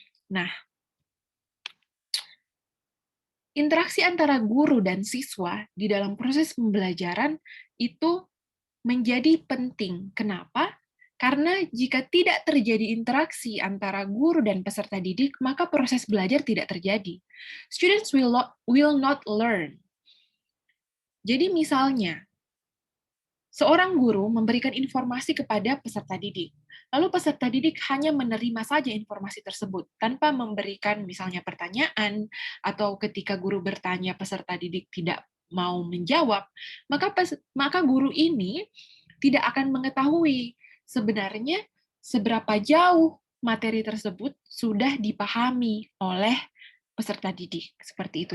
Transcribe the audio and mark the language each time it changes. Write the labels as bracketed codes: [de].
[id] Nah, interaksi antara guru dan siswa di dalam proses pembelajaran itu menjadi penting. Kenapa? Karena jika tidak terjadi interaksi antara guru dan peserta didik, maka proses belajar tidak terjadi. [en] Students will not learn. [id] Jadi misalnya, seorang guru memberikan informasi kepada peserta didik. Lalu peserta didik hanya menerima saja informasi tersebut tanpa memberikan misalnya pertanyaan, atau ketika guru bertanya peserta didik tidak mau menjawab, maka guru ini tidak akan mengetahui sebenarnya seberapa jauh materi tersebut sudah dipahami oleh peserta didik. Seperti itu.